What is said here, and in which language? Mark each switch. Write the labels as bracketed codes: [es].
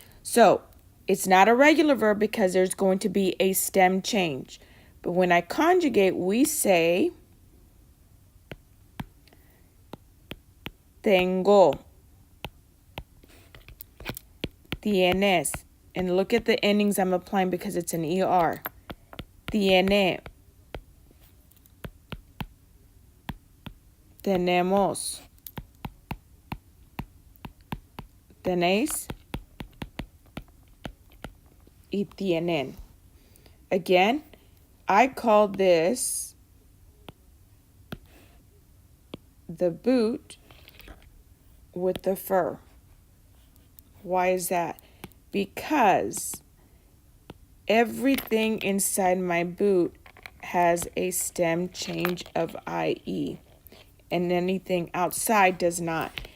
[en] So, it's not a regular verb because there's going to be a stem change. But when I conjugate, we say [es] tengo, tienes. [en] And look at the endings I'm applying because it's an ER. [es] Tiene, tenemos, tenéis, y tienen. [en] Again, I call this the boot with the fur. Why is that? Because everything inside my boot has a stem change of IE, and anything outside does not.